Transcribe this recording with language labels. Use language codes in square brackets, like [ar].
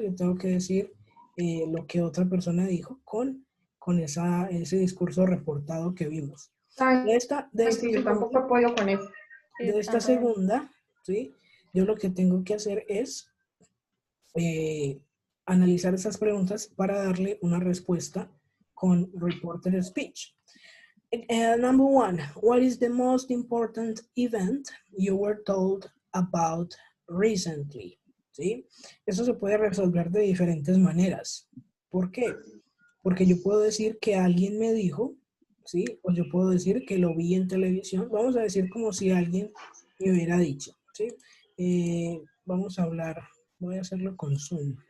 [es] Yo tengo que decir lo que otra persona dijo con ese discurso reportado que vimos. De esta Sí, yo tampoco apoyo con eso. de esta segunda, ¿sí? Yo lo que tengo que hacer es analizar esas preguntas para darle una respuesta con reported speech. [en] Number 1, what is the most important event you were told about recently? [es] ¿Sí? Eso se puede resolver de diferentes maneras. ¿Por qué? Porque yo puedo decir que alguien me dijo, ¿sí? O yo puedo decir que lo vi en televisión. Vamos a decir como si alguien me hubiera dicho, ¿sí? Vamos a hablar, voy a hacerlo con Zoom.